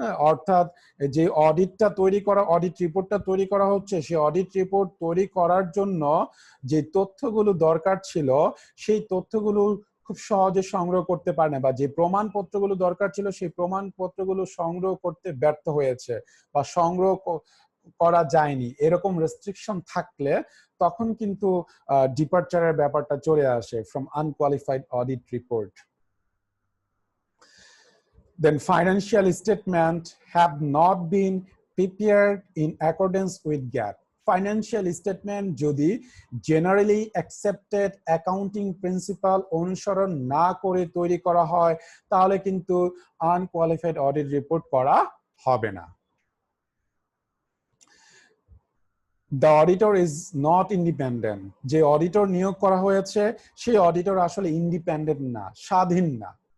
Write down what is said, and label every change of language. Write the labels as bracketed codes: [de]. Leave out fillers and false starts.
[bn] অর্থাৎ যে অডিটটা তৈরি করা, অডিট রিপোর্টটা তৈরি করা হচ্ছে, সেই অডিট রিপোর্ট তৈরি করার জন্য যে তথ্যগুলো দরকার ছিল সেই তথ্যগুলো খুব সহজে সংগ্রহ করতে পারে না, বা যে প্রমাণপত্রগুলো দরকার ছিল সেই প্রমাণপত্রগুলো সংগ্রহ করতে ব্যর্থ হয়েছে বা সংগ্রহ করা যায়নি, এরকম রেস্ট্রিকশন থাকলে তখন কিন্তু ডিপারচারের ব্যাপারটা চলে আসে from unqualified audit report. [en] Then financial statements have not been prepared in accordance with GAAP. [bn] Financial statement যদি generally accepted accounting principle অনুসরণ না করে তৈরি করা হয় তাহলে কিন্তু unqualified audit report করা হবে না। [en] The auditor is not independent, [bn] যে অডিটর নিয়োগ করা হয়েছে সেই অডিটর আসলে ইন্ডিপেন্ডেন্ট না, স্বাধীন না।